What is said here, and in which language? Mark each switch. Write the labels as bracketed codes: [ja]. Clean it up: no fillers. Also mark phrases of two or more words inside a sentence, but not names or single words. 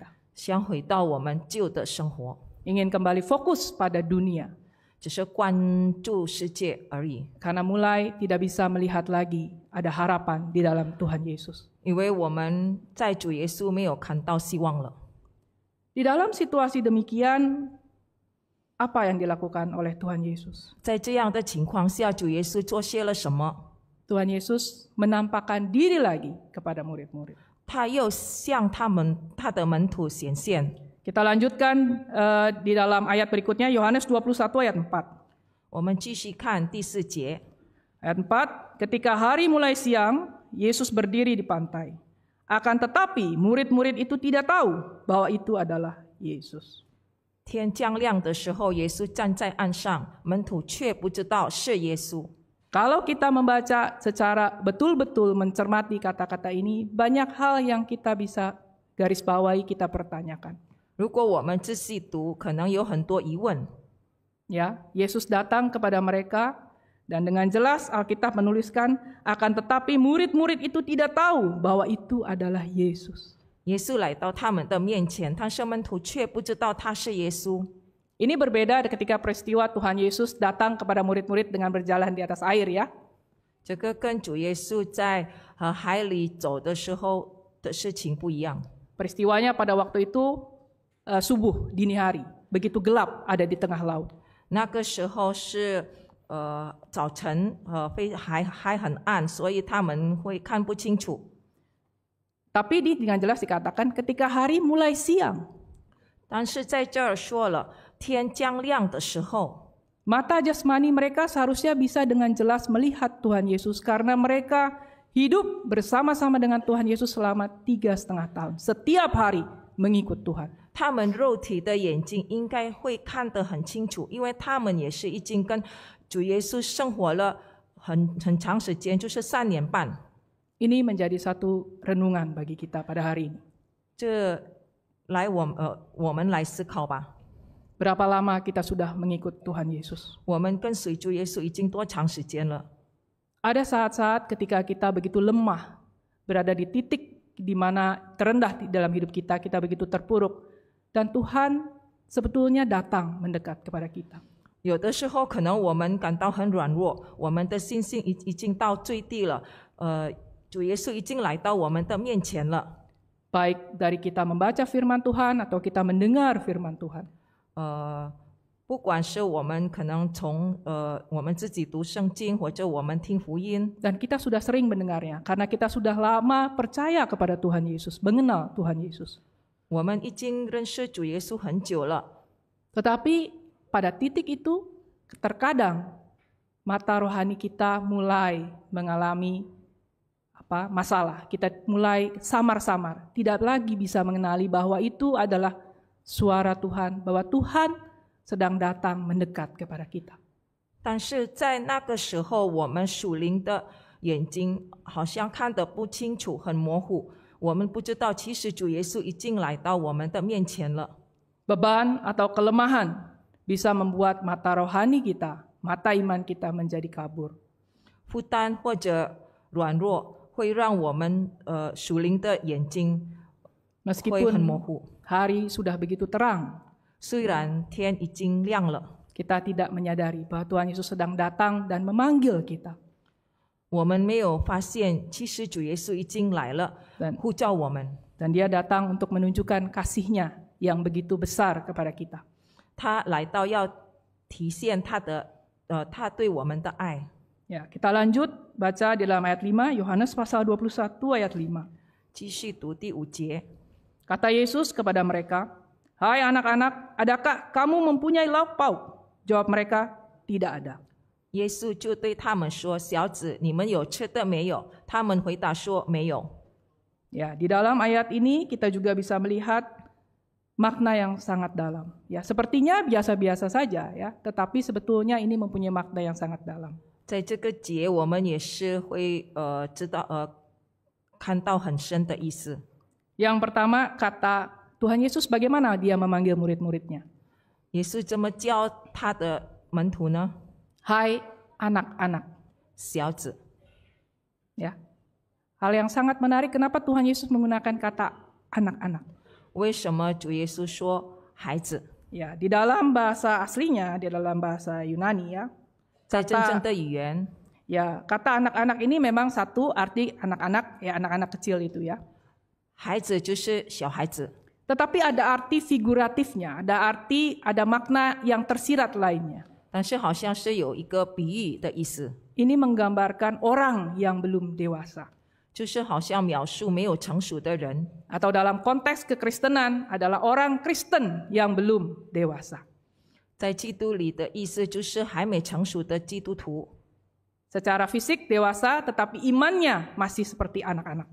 [zh] 想回到我们旧的生活， [id] Ingin kembali fokus pada dunia. [zh] 只是关注世界而已。 [id] Karena mulai tidak bisa melihat lagi ada harapan di dalam Tuhan Yesus. [zh] 因为我们在主耶稣没有看到希望了。 [id] Di dalam situasi demikian, apa yang dilakukan oleh Tuhan Yesus? [zh] 在这样的情况下，主耶稣做些了什么？ [id] Tuhan Yesus menampakkan diri lagi kepada murid-murid. [zh] 他又向他的门徒显现。 [id] Kita lanjutkan di dalam ayat berikutnya, Yohanes 21 ayat 4. [zh] 我们继续看第4节。 [id] Ayat 4, ketika hari mulai siang, Yesus berdiri di pantai. Akan tetapi murid-murid itu tidak tahu bahwa itu adalah Yesus. [zh] 天将亮的时候，耶稣站在岸上，门徒却不知道是耶稣。 [id] Kalau kita membaca secara betul-betul mencermati kata-kata ini, banyak hal yang kita bisa garis bawahi, kita pertanyakan. [zh] 如果我们仔细读，可能有很多疑问。 [id] Ya, Yesus datang kepada mereka dan dengan jelas Alkitab menuliskan, akan tetapi murid-murid itu tidak tahu bahwa itu adalah Yesus. [zh] 耶稣来到他们的面前，但是门徒却不知道他是耶稣。 [id] Ini berbeda ketika peristiwa Tuhan Yesus datang kepada murid-murid dengan berjalan di atas air ya. [zh] 这个跟主耶稣在海里走的时候的事情不一样。 [id] Peristiwanya pada waktu itu subuh, dini hari. Begitu gelap ada di tengah laut. [zh] 那个时候是早晨，还很暗，所以他们会看不清楚。 [id] Tapi dengan jelas dikatakan ketika hari mulai siang. [zh] 但是在这儿说了，天将亮的时候， [id] Mata jasmani mereka seharusnya bisa dengan jelas melihat Tuhan Yesus karena mereka hidup bersama-sama dengan Tuhan Yesus selama 3,5 tahun. Setiap hari mengikut Tuhan. [zh] 他们肉体的眼睛应该会看得很清楚，因为他们也是已经跟主耶稣生活了很长时间，就是3年半。 [id] Ini menjadi satu renungan bagi kita pada hari ini. [zh] 这我们来思考吧。 [id] Berapa lama kita sudah mengikut Tuhan Yesus? [zh] 我们跟随主耶稣已经多长时间了？ [id] Ada saat-saat ketika kita begitu lemah, berada di titik di mana terendah di dalam hidup kita, kita begitu terpuruk. Dan Tuhan sebetulnya datang mendekat kepada kita. [zh] 有的时候可能我们感到很软弱，我们的信心已经到最低了。主耶稣已经来到我们的面前了。 [id] Baik dari kita membaca firman Tuhan atau kita mendengar firman Tuhan. [zh] 不管是我们可能从我们自己读圣经，或者我们听福音， [id] Dan kita sudah sering mendengarnya karena kita sudah lama percaya kepada Tuhan Yesus, mengenal Tuhan Yesus. [zh] 我们已经认识主耶稣很久了。 [id] Tetapi pada titik itu terkadang mata rohani kita mulai mengalami masalah. Kita mulai samar-samar, tidak lagi bisa mengenali bahwa itu adalah suara Tuhan, bahwa Tuhan sedang datang mendekat kepada kita. [zh] 但是在那个时候，我们属灵的眼睛好像看得不清楚，很模糊。我们不知道，其实主耶稣已经来到我们的面前了。 [id] beban atau kelemahan bisa membuat mata rohani kita, mata iman kita menjadi kabur. [zh] 负担或者软弱会让我们属灵的眼睛会很模 [id] Meskipun [zh] 糊。 [id] hari sudah begitu terang, [zh] 虽然天已经亮了， [id] kita tidak menyadari bahwa Tuhan Yesus sedang datang dan memanggil kita. [zh] 我们没有发现，其实主耶稣已经来了， [id] Dan [zh] 呼叫我们。 [id] Dan dia datang untuk menunjukkan kasih-Nya yang begitu besar kepada kita. [zh] 他来到要体现他对我们的爱。 [id] Ya, kita lanjut baca di dalam ayat 5, Yohanes pasal 21 ayat 5. [zh] 继续读第5节。 [id] Kata Yesus kepada mereka, "Hai anak-anak, adakah kamu mempunyai lauk pauk?" Jawab mereka, "Tidak ada." [zh] 耶稣就对他们说：“小子，你们有吃的没有？” 他们回答说：“没有。” [id] Ya, di dalam ayat ini kita juga bisa melihat makna yang sangat dalam. Ya, sepertinya biasa-biasa saja ya, tetapi sebetulnya ini mempunyai makna yang sangat dalam. [zh] 在这个节，我们也是会看到很深的意思。 [id] Yang pertama, kata Tuhan Yesus bagaimana dia memanggil murid-muridnya. [zh] 耶稣怎么教他的门徒呢？ [id] Hai anak-anak. [zh] 小子， [id] Ya. Hal yang sangat menarik kenapa Tuhan Yesus menggunakan kata anak-anak. [zh] 为什么主耶稣说孩子？ [id] Ya, di dalam bahasa aslinya, di dalam bahasa Yunani ya. [zh] 在真正的语言， [id] Ya, kata anak-anak ini memang satu arti anak-anak, ya anak-anak kecil itu ya. [zh] 孩子就是小孩子。 [id] Tetapi ada arti figuratifnya, ada makna yang tersirat lainnya. [zh] 但是好像是有一个比喻的意思， [id] Ini menggambarkan orang yang belum dewasa. [zh] 就是好像描述没有成熟的人， [id] Atau dalam konteks kekristenan adalah orang Kristen yang belum dewasa. [zh] 在基督里的意思就是还没成熟的基督徒。 [id] Secara fisik dewasa, tetapi imannya masih seperti anak-anak.